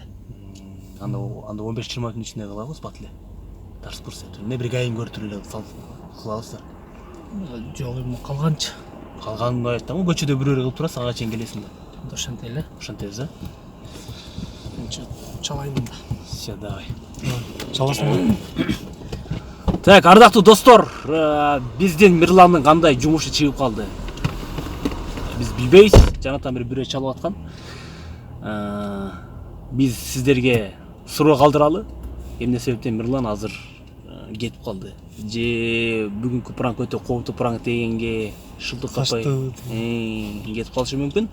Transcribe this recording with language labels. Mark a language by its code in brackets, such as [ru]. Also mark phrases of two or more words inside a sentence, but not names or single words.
[ky] Анда 15-20 мүнөттүн ичинде кылабыз, бат эле. Тарс курс этип. Эмне бир кайын көрүп эле кылабыз да. Жок, эми калганчы. Калганын айттым, көчөдө бирөөлөргө кылып турасың, ага чейин келесиң да. Ошентип эле. Ошентебиз, а? Чалайын да. [ru] Все, давай. [ky] Чаласың. Так, ардактуу достор, биздин Мирландын кандай жумушу чыгып калды? Биз билбейбиз, жаңатан бери бирөө чалып аткан. Биз сиздерге суроо калтыралы. Эмне себептен Мирлан азыр кетип калды? Же бүгүнкү пранк өтө кооптуу пранк дегенге шылтык каппай кетип калышы мүмкүн.